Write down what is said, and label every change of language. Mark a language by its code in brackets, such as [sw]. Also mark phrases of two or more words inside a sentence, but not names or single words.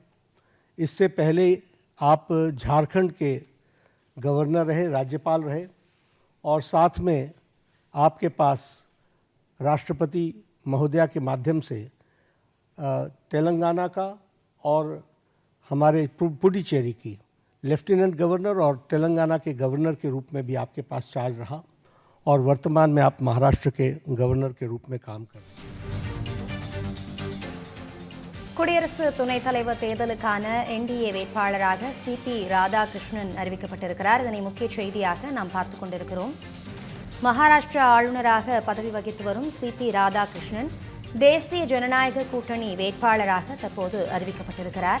[hi] इससे पहले आप झारखंड के गवर्नर रहे, राज्यपाल रहे और साथ में आपके पास राष्ट्रपति महोदया के माध्यम से तेलंगाना का और हमारे पुडुचेरी की [en] lieutenant governor [hi] और तेलंगाना के गवर्नर के रूप में भी आपके पास चार्ज रहा और वर्तमान में आप महाराष्ट्र के गवर्नर के रूप में काम कर रहे हैं। [ta] குடியரசு துணைத் தலைவர் தேர்தலுக்கான என்டிஏ வேட்பாளராக சிபி ராதாகிருஷ்ணன் அறிவிக்கப்பட்டிருக்கிறார். இதனை முக்கிய செய்தியாக நாம் பார்த்துக் கொண்டிருக்கிறோம். மகாராஷ்டிரா ஆளுநராக பதவி வகித்து வரும் சிபி ராதாகிருஷ்ணன் தேசிய ஜனநாயக கூட்டணி வேட்பாளராக தற்போது அறிவிக்கப்பட்டிருக்கிறார்.